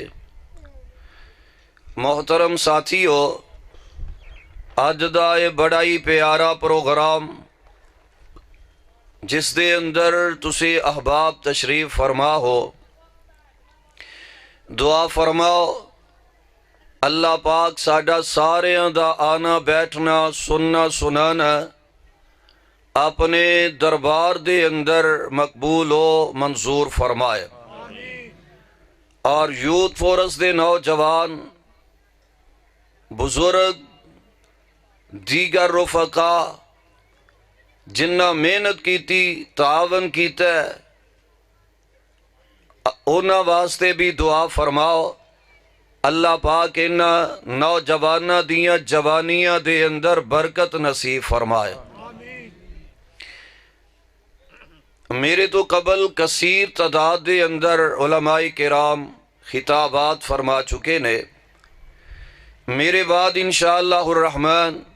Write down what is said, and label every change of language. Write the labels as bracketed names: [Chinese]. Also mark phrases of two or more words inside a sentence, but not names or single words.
[Punjabi] محترم ساتھیو، اج دا اے بڑا ہی پیارا پروگرام جس دے اندر تسی احباب تشریف فرما ہو، دعا فرماؤ اللہ پاک ساڈا ساریاں دا آنا بیٹھنا سننا سنانا اپنے دربار دے اندر مقبول و منظور فرمائے، اور یوتھ فورس دے نوجوان بزرگ دیگر رفقا جنہ محنت کیتی تعاون کیتا ہے انہاں واسطے بھی دعا فرماؤ اللہ پاک انہاں نوجواناں دیاں جوانیاں دے اندر برکت نصیب فرمائے۔ میرے تو قبل کثیر تعداد دے اندر علماء کرام خطابات فرما چکے نے، میرے بعد [Arabic] انشاءاللہ الرحمن